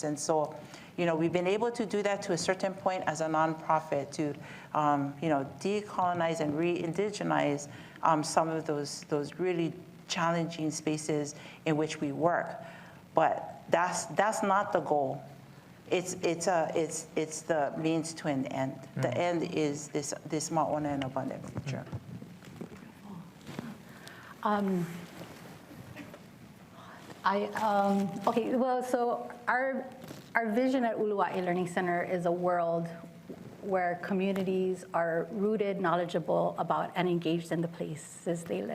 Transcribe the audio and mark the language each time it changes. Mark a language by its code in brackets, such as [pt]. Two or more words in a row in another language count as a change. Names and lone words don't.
[en] And so, we've been able to do that to a certain point as a nonprofit to, decolonize and re-indigenize some of those really challenging spaces in which we work. But that's not the goal. It's the means to an end. The end is this maʻona and abundant future. Okay, well, so our vision at Uluwa'e Learning Center is a world where communities are rooted, knowledgeable about, and engaged in the places they live.